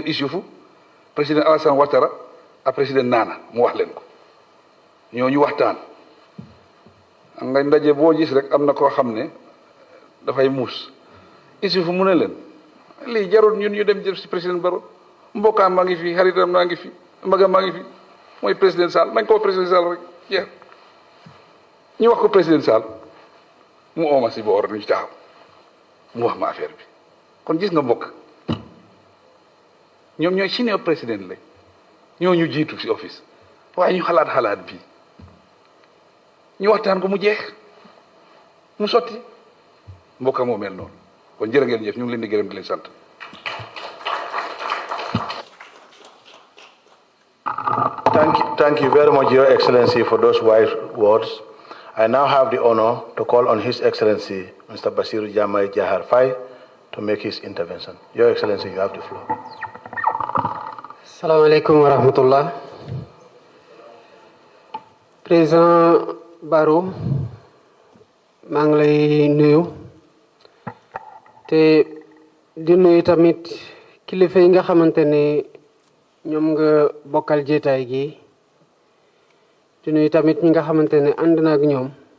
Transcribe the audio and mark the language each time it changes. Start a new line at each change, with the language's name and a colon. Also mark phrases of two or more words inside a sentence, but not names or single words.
Wolof: Issoufou président Alassane Ouattara ak président Nana mu wax leen ko ñooñu waxtaan nga ndaje boo gis rek am na koo xam ne dafay muus Issoufou mu ne leen lii jarul ñun ñu dem jël si président Barrow mbokkaam maa ngi fi xaritam maa ngi fi magam maa ngi fi mooy président Sall nañ ko président Sall rek jeex ñu wax ko président Sall mu ooma si boor ñu taxaw mu wax ma affaire bi kon gis nga mbokk ñoom ñooy senior président lañ ñoo ñu jiitu si office waaye ñu xalaat bi ñu waxtaan ko mu jeex mu sotti mbokka moo mel noonu kon jërë ngeen jëf ñu ngi leen di gërëm di leen sant.
English: Thank you very much, Your Excellency, for those wise words. I now have the honor to call on His Excellency, Mr. Bassirou Diomaye Diakhar Faye, to make his intervention. Your Excellency, you have the floor.
Arabic: السلام عليكم ورحمة الله.
Wolof: Président Barrow, maa ngi lay nuyu te di nuyu tamit kilifa yi nga xamante ne ñoom nga bokkal jeetaay gi di nuyu tamit ñi nga xamante ne ànd na ak ñoom